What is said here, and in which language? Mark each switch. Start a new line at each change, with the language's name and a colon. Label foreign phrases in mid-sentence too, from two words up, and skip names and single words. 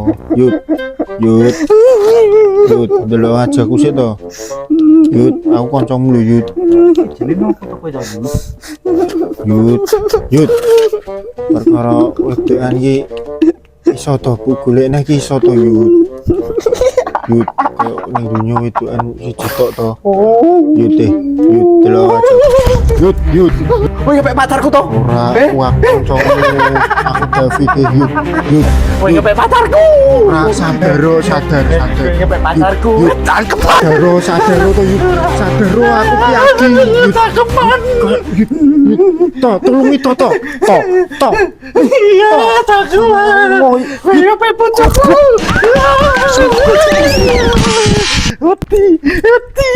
Javanese: Yud. Delok aja ku sik to. Yud, aku kancamu lho Yud. Jenenge opo to kowe to? Yud. Perkara wedokan iki iso to bu golekne iki iso to Yud. Yud, kok ning dunya wedokan siji tok to. Yud delok aja. Yud. Kowe ngepek pacarku to? Ora, aku kancamu. Aku David Yud. Kowe ngepek pacarku. Ora sadar. Ngepek pacarku. Cangkem. Sadar to Yud. Sadar aku ki yakin Yud. Cangkeman. Yud. To, tulungi to. Iya, cangkeman. Kowe ngepek pacarku. Uti.